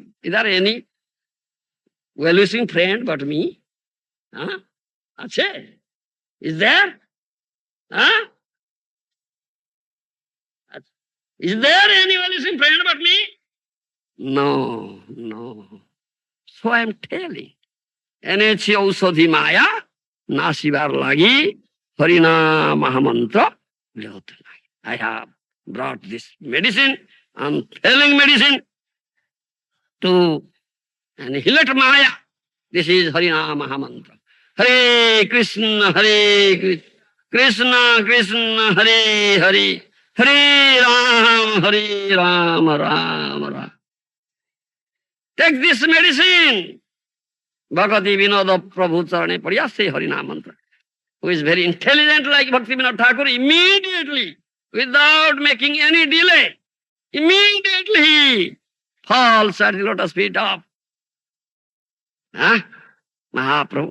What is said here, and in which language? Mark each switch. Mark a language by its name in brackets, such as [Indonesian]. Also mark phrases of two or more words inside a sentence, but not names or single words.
[English] Is there any well-wishing friend but me? Huh? Ache? Is there? Huh? Is there any well-wishing friend but me? No, no. So I am telling. [Bangla] এনেছি ঔষধি মায়া নাশিবার লাগি হরিনাম মহামন্ত্র লও তাই. [English] I have brought this medicine, unfailing medicine, to annihilate maya. This is Harina Mahamantra. [Sanskrit] हरे कृष्ण, कृष्ण कृष्ण, हरे हरे, हरे राम, राम राम. [English] Take this medicine. [Bangla] ভক্তিবিনোদ প্রভু চরণে পড়িয়া say হরিনাম মন্ত্র. [English] Who is very intelligent like Bhakti Vinod Thakur, immediately, without making any delay, immediately he falls at the lotus feet of Mahaprabhu.